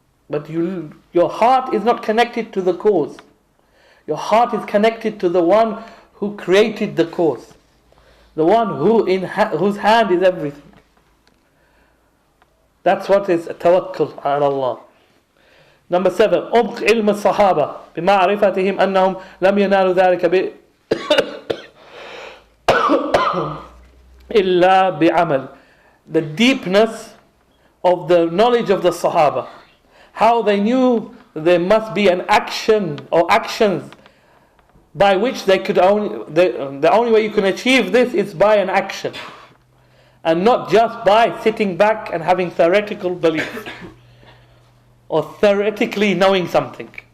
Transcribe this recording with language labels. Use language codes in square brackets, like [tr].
[en] But your heart is not connected to the cause. Your heart is connected to the one who created the cause. The one whose hand is everything. That's what is tawakkul ala Allah. Number 7, [ar] عمق علم الصحابة بمعرفتهم أنهم لم ينالوا ذلك إلا بعمل. [en] The deepness of the knowledge of the Sahaba. How they knew there must be an action or actions by which they could the only way you can achieve this is by an action, and not just by sitting back and having theoretical belief or theoretically knowing something.